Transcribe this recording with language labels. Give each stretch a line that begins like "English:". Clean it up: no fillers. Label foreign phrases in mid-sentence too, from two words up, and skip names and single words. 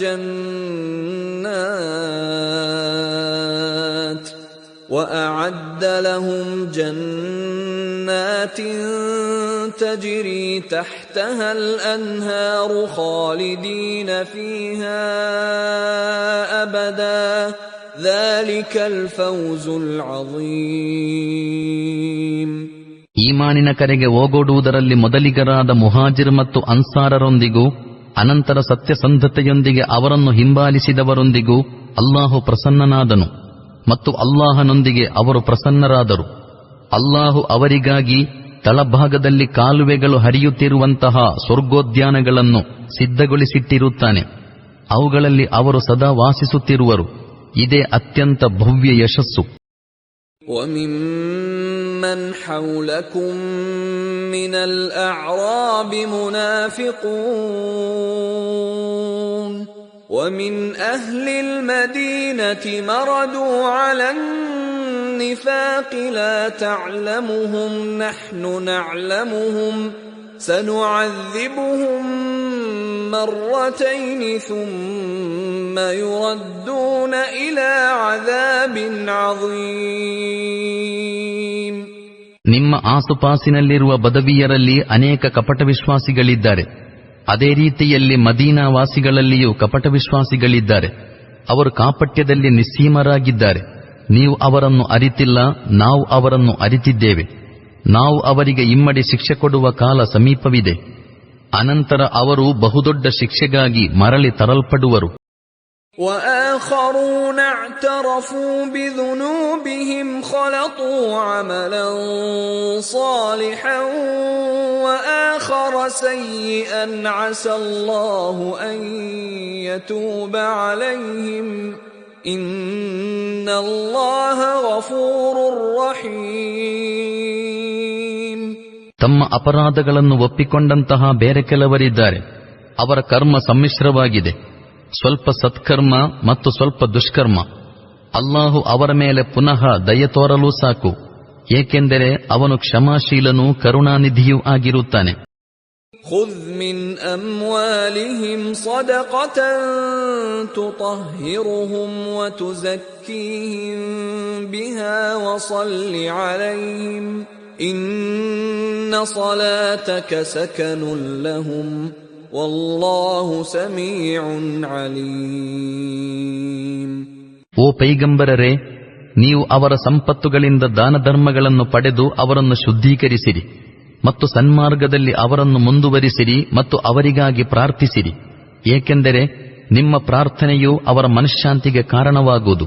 Arabic: جنات تجري تحتها الأنهار خالدين فيها أبدا ذلك الفوز العظيم.
Kannada: ಈಮಾನಿನ ಕರೆಗೆ ಓಗೊಡುವುದರಲ್ಲಿ ಮೊದಲಿಗರಾದ ಮುಹಾಜಿರ್ ಮತ್ತು ಅನ್ಸಾರರೊಂದಿಗೂ ಅನಂತರ ಸತ್ಯಸಂಧತೆಯೊಂದಿಗೆ ಅವರನ್ನು ಹಿಂಬಾಲಿಸಿದವರೊಂದಿಗೂ ಅಲ್ಲಾಹು ಪ್ರಸನ್ನನಾದನು ಮತ್ತು ಅಲ್ಲಾಹನೊಂದಿಗೆ ಅವರು ಪ್ರಸನ್ನರಾದರು. ಅಲ್ಲಾಹು ಅವರಿಗಾಗಿ ತಳಭಾಗದಲ್ಲಿ ಕಾಲುವೆಗಳು ಹರಿಯುತ್ತಿರುವಂತಹ ಸ್ವರ್ಗೋದ್ಯಾನಗಳನ್ನು ಸಿದ್ಧಗೊಳಿಸಿಟ್ಟಿರುತ್ತಾನೆ. ಅವುಗಳಲ್ಲಿ ಅವರು ಸದಾ ವಾಸಿಸುತ್ತಿರುವರು. ಇದೇ ಅತ್ಯಂತ ಭವ್ಯ ಯಶಸ್ಸು.
Arabic: وَمِمَّنْ حَوْلَكُمْ مِنَ الْأَعْرَابِ مُنَافِقُونَ وَمِنْ أَهْلِ الْمَدِينَةِ مَرَدُوا عَلَى النِّفَاقِ لَا تَعْلَمُهُمْ نَحْنُ نَعْلَمُهُمْ سَنُعَذِّبُهُمْ مرتين ثم يردون إلى عذاب عظيم.
Kannada: ನಿಮ್ಮ ಆಸುಪಾಸಿನಲ್ಲಿರುವ ಬದವಿಯರಲ್ಲಿ ಅನೇಕ ಕಪಟ ವಿಶ್ವಾಸಿಗಳಿದ್ದಾರೆ. ಅದೇ ರೀತಿಯಲ್ಲಿ ಮದೀನಾ ವಾಸಿಗಳಲ್ಲಿಯೂ ಕಪಟ ವಿಶ್ವಾಸಿಗಳಿದ್ದಾರೆ. ಅವರು ಕಾಪಟ್ಯದಲ್ಲಿ ನಿಸ್ಸೀಮರಾಗಿದ್ದಾರೆ. ನೀವು ಅವರನ್ನು ಅರಿತಿಲ್ಲ, ನಾವು ಅವರನ್ನು ಅರಿತಿದ್ದೇವೆ. ನಾವು ಅವರಿಗೆ ಇಮ್ಮಡಿ ಶಿಕ್ಷೆ ಕೊಡುವ ಕಾಲ ಸಮೀಪವಿದೆ. ಅನಂತರ ಅವರು ಬಹುದೊಡ್ಡ ಶಿಕ್ಷೆಗಾಗಿ ಮರಳಿ ತರಲ್ಪಡುವರು.
Arabic: وآخرون اعترفوا بذنوبهم خلطوا عملا صالحا وآخر سيئا عسى الله أن يتوب عليهم إن الله غفور رحيم.
Kannada: ತಮ್ಮ ಅಪರಾಧಗಳನ್ನು ಒಪ್ಪಿಕೊಂಡಂತಹ ಬೇರೆ ಕೆಲವರಿದ್ದಾರೆ. ಅವರ ಕರ್ಮ ಸಮ್ಮಿಶ್ರವಾಗಿದೆ, ಸ್ವಲ್ಪ ಸತ್ಕರ್ಮ ಮತ್ತು ಸ್ವಲ್ಪ ದುಷ್ಕರ್ಮ. ಅಲ್ಲಾಹು ಅವರ ಮೇಲೆ ಪುನಃ ದಯೆ ತೋರಲು ಸಾಕು. ಏಕೆಂದರೆ ಅವನು ಕ್ಷಮಾಶೀಲನೂ ಕರುಣಾನಿಧಿಯೂ ಆಗಿರುತ್ತಾನೆ.
Arabic: خذ من أموالهم صدقة تطهرهم وتزكيهم بها وصل عليهم إن صلاتك سكن لهم والله سميع عليم.
Kannada: ಓ ಪೈಗಂಬರರೇ, ನೀವು ಅವರ ಸಂಪತ್ತುಗಳಿಂದ ದಾನ ಧರ್ಮಗಳನ್ನು ಪಡೆದು ಅವರನ್ನು ಶುದ್ಧೀಕರಿಸಿರಿ ಮತ್ತು ಸನ್ಮಾರ್ಗದಲ್ಲಿ ಅವರನ್ನು ಮುಂದುವರಿಸಿರಿ ಮತ್ತು ಅವರಿಗಾಗಿ ಪ್ರಾರ್ಥಿಸಿರಿ, ಏಕೆಂದರೆ ನಿಮ್ಮ ಪ್ರಾರ್ಥನೆಯು ಅವರ ಮನಃಶಾಂತಿಗೆ ಕಾರಣವಾಗುವುದು.